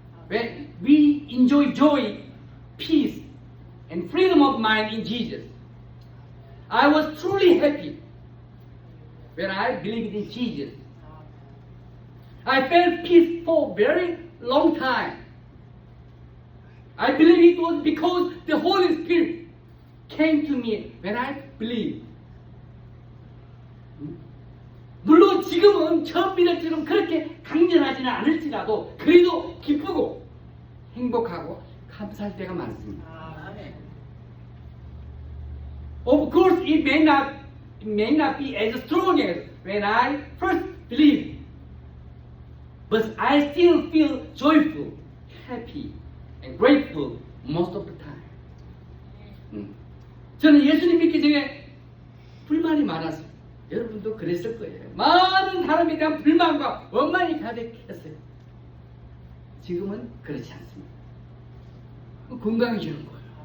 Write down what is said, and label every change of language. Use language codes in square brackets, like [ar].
[en] When we enjoy joy, peace, and freedom of mind in Jesus, I was truly happy when I believed in Jesus. I felt peace for a very long time. I believe it was because the Holy Spirit came to me when I believed. [ko] 물론 지금은 처음 믿을 때는 그렇게 강렬하지는 않을지라도 그래도 기쁘고 행복하고 감사할 때가 많습니다. [en] Of course, it may not be as strong as when I first believed, but I still feel joyful, happy, and grateful most of the time. [ko] 저는 예수님 믿기 전에 불만이 많았어요. 여러분도 그랬을 거예요. 많은 사람에 대한 불만과 원망이 가득했어요. 지금은 그렇지 않습니다. 건강해지는 거예요.